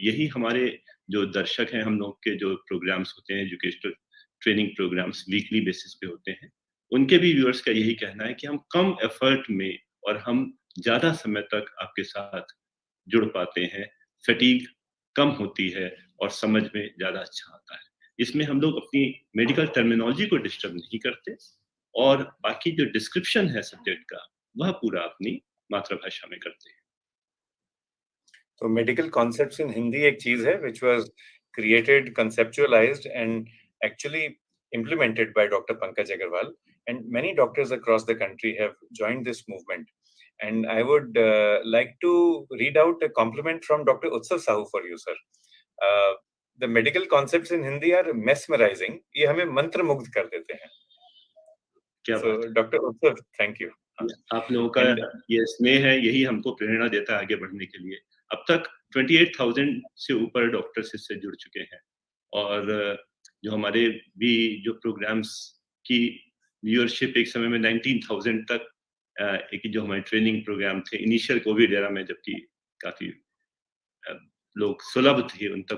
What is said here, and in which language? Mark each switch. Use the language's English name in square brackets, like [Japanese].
[Hindi] यही हमारे जो दर्शक हैं, हम लोग के जो प्रोग्राम्स होते हैं, educational training programmes weekly basis पे होते हैं, उनके भी व्यूअर्स का यही कहना है कि हम कम एफर्ट में और हम ज्यादा समय तक आपके साथ जुड़ पाते हैं, फटीग कम होती है और समझ में ज्यादा अच्छा आता है. इसमें हम लोग अपनी मेडिकल टर्मिनोलॉजी को डिस्टर्ब नहीं करते, और बाकी जो डिस्क्रिप्शन है सब्जेक्ट का, वह पूरा अपनी मातृभाषा में करते हैं. तो मेडिकल कॉन्सेप्ट्स इन हिंदी एक चीज है [English] which was created, conceptualized and actually implemented by Dr. Pankaj Agarwal, and many doctors across the country have joined this movement. And I would like to read out a compliment from Dr. Utsav Sahu for you, sir. The medical concepts in Hindi are mesmerizing. [Hindi] ये हमें मंत्र मुग्ध कर देते हैं. [English] So, Dr. Utsav, thank you. [Hindi] आप लोगों का ये स्नेह है, यही हमको प्रेरणा देता है आगे बढ़ने के लिए. अब तक 28,000 से ऊपर डॉक्टर्स इससे जुड़ चुके हैं, और जो हमारे भी जो प्रोग्राम्स की व्यूअरशिप एक समय में 19,000 तक, एक जो हमारे ट्रेनिंग प्रोग्राम थे इनिशियल कोविड एरा में, जबकि काफी लोग सुलभ थे, उन तक